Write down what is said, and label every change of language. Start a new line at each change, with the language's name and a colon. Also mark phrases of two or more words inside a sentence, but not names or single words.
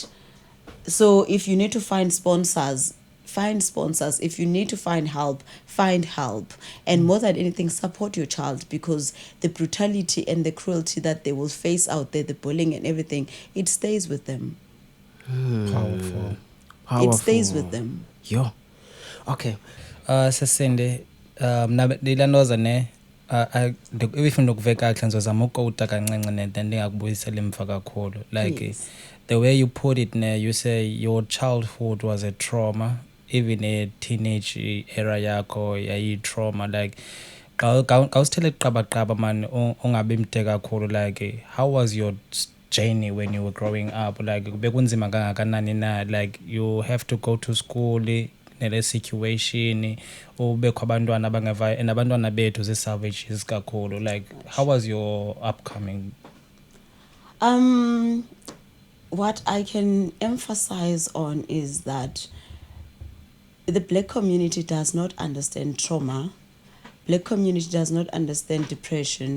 English: So if you need to find sponsors, find sponsors. If you need to find help, find help. And more than anything, support your child, because the brutality and the cruelty that they will face out there, the bullying and everything, it stays with them. Powerful. It stays with them. Yo. Okay.
Xhosa: Sesinde ndilandoza ne ifuna ukuveka kahle ngizozama ukota kancinci nento ndingakubuyisela emva kakhulu,
English: like Yes. the way you put it ne, you say your childhood was a trauma, even a teenage era
Xhosa: yakho yayi-trauma,
English: like
Xhosa: kawusithele qaba man ungabi mde kakhulu,
English: like how was your journey when you were growing up, like
Xhosa: bekunzima kangakanani na,
English: like you have to go to school
Xhosa: nele situation ubekho abantwana abangeva and abantwana bethu ze-savages kakhulu,
English: like how was your upcoming? What I can emphasize on is that the Black community does not understand trauma. Black community does not understand depression.